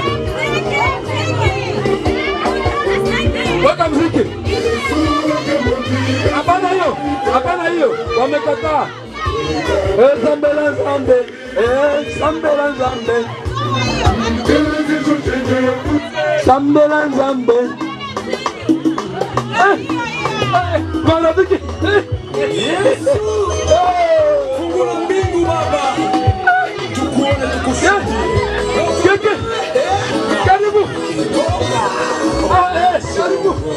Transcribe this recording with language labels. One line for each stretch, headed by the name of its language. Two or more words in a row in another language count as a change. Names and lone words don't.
Swahili: Weka mziki. Hapana hiyo. Wamekataa.
Lingala: Sambela zambe. Sambela zambe. Sambela zambe.
Swahili: Marafiki. Yesu. Fungua mbingu baba. Tukuone tukushukuru. Beke. Karibu. Karibu.